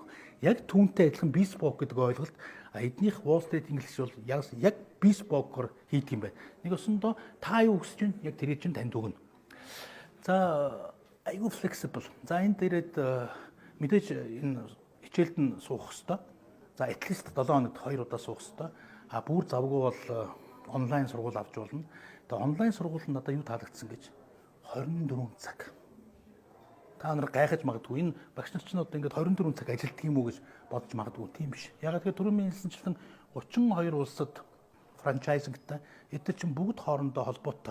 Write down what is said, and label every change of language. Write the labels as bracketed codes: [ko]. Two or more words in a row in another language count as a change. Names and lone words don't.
[mn] Яг түүнтэй адилхан bespoke гэдэг ойлголт эднийх Wall Street English бол яг bespoke-оор хийдэг юм байна. Нэг өсөндөө та юу хүсэж байна яг тэрийг чинь танд өгнө. За айгүй flexible. За энэ дээрээ мэдээж энэ хичээлд нь суух хэвээр. За [en] at least [mn] 7 хоногт 2 удаа суух хэрэгтэй. А бүр завгүй бол онлайн сургууль авч болно. Тэгээ онлайн сургууль нь надад юу таалагдсан гэж 24 цаг. Та нар гайхаж магадгүй энэ багш нар ч одоо ингээд 24 цаг ажилтдаг юм уу гэж бодож магадгүй тийм биш. Ягаад гэвэл түрүүний хэлсэнчлэн 32 улсад франчайзингтай эдгээр чинь бүгд хоорондоо холбоотой.